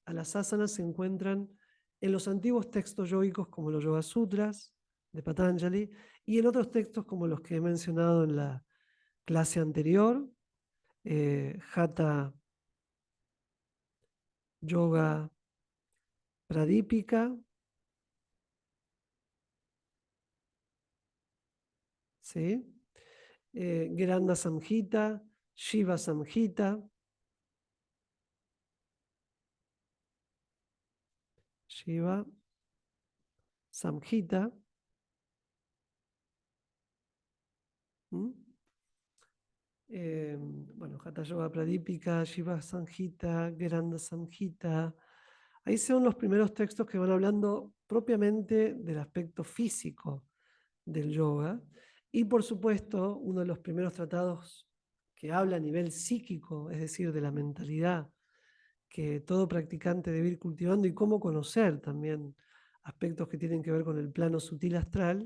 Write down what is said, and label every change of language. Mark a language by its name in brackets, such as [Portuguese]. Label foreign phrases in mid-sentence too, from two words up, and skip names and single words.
[Spanish] a las asanas se encuentran en los antiguos textos yógicos como los Yoga Sutras de Patanjali y en otros textos como los que he mencionado en la clase anterior, Hatha Yoga Pradipika, ¿sí? Granda Samhita, Shiva Samhita, Shiva Samhita, ¿Mm? Bueno, Hatha Yoga Pradipika, Shiva Samhita, Geranda Samhita. Ahí son los primeros textos que van hablando propiamente del aspecto físico del yoga. Y por supuesto, uno de los primeros tratados que habla a nivel psíquico, es decir, de la mentalidad que todo practicante debe ir cultivando y cómo conocer también aspectos que tienen que ver con el plano sutil astral.